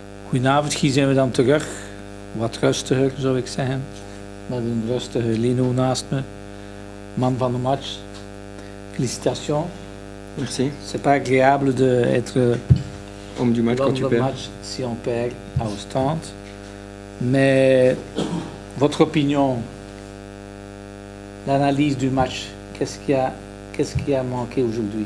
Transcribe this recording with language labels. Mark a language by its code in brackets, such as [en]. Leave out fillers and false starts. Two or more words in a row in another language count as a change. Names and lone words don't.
[nl] Goedenavond, hier zijn we dan terug. Wat rustiger zou ik zeggen. Met een rustige Lino naast me. Man van de match. Félicitations. [fr] Merci. C'est pas agréable d'être Homme du match quand tu perds. match si on perd à Ostende. Mais votre opinion, l'analyse du match, qu'est-ce qui a manqué aujourd'hui?